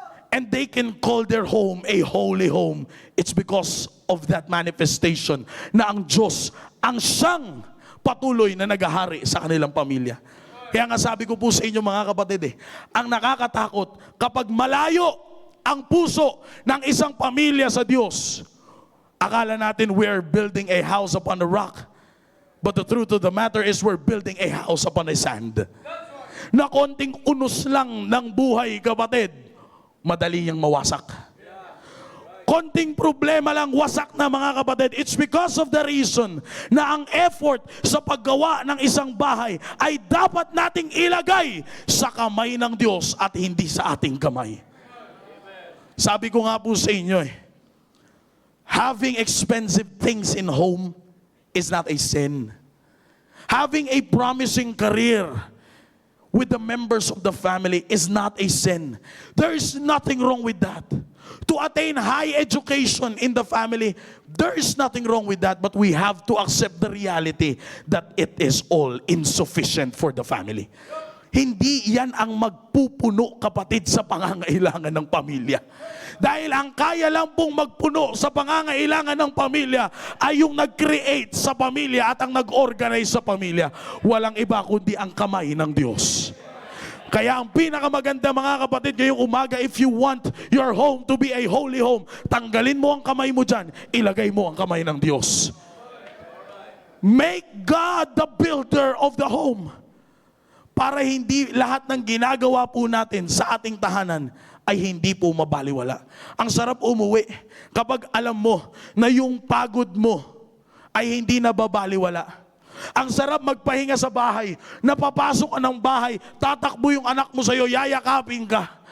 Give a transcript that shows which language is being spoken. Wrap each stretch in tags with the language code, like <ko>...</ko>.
<en>And they can call their home a holy home. It's because of that manifestation</en> <tl>na ang Diyos ang siyang patuloy na naghahari sa kanilang pamilya. Kaya nga sabi ko po sa inyo mga kapatid, ang nakakatakot kapag malayo ang puso ng isang pamilya sa Diyos. Akala natin</tl> <en>we're building a house upon a rock. But the truth of the matter is we're building a house upon a sand.</en> <tl>Na konting unos lang ng buhay, kapatid, madali niyang mawasak. Konting problema lang, wasak na mga kapatid.</tl> <en>It's because of the reason</en> <tl>na ang effort sa paggawa ng isang bahay ay dapat nating ilagay sa kamay ng Diyos at hindi sa ating kamay. Sabi ko nga po sa inyo</tl> <en>having expensive things in home is not a sin. Having a promising career with the members of the family is not a sin. There is nothing wrong with that. To attain high education in the family, there is nothing wrong with that, but we have to accept the reality that it is all insufficient for the family.</en> <tl>Hindi yan ang magpupuno, kapatid, sa pangangailangan ng pamilya. Dahil ang kaya lang pong magpuno sa pangangailangan ng pamilya ay yung nag-create sa pamilya at ang nag-organize sa pamilya. Walang iba kundi ang kamay ng Diyos. Kaya ang pinakamaganda mga kapatid ngayong umaga,</tl> <en>if you want your home to be a holy home,</en> <tl>tanggalin mo ang kamay mo dyan, ilagay mo ang kamay ng Diyos.</tl> <en>Make God the builder of the home.</en> <tl>Para hindi lahat ng ginagawa po natin sa ating tahanan ay hindi po mabaliwala. Ang sarap umuwi kapag alam mo na yung pagod mo ay hindi nababaliwala. Ang sarap magpahinga sa bahay, napapasok ka ng bahay, tatakbo yung anak mo sa'yo, yayakapin ka.</tl>